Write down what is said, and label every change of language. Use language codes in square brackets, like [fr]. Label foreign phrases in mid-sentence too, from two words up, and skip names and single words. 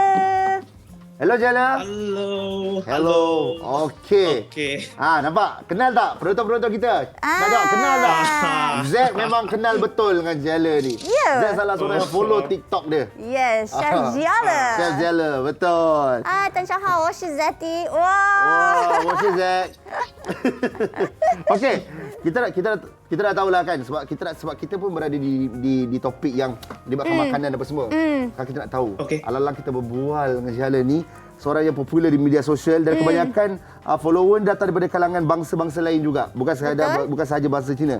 [ms] Hello Jala. Hello. Okey. Nampak? Kenal tak penonton-penonton kita? Tak? Kenal tak? Zack memang kenal betul dengan Jala ni. Ya. Zack salah seorang yang follow TikTok dia. Yes, Chef Jala. Chef Jala, betul. [zh] 大家好，我是 Zeti. Wah,我是 Zack. [ms] Okey, kita dah tahulah kan sebab kita pun berada di topik yang melibatkan makanan apa semua. Kan kita nak tahu. Alang-alang kita berbual dengan Jala ni, seorang yang popular di media sosial dan kebanyakan follower datang daripada kalangan bangsa-bangsa lain juga, bukan sahaja bangsa Cina.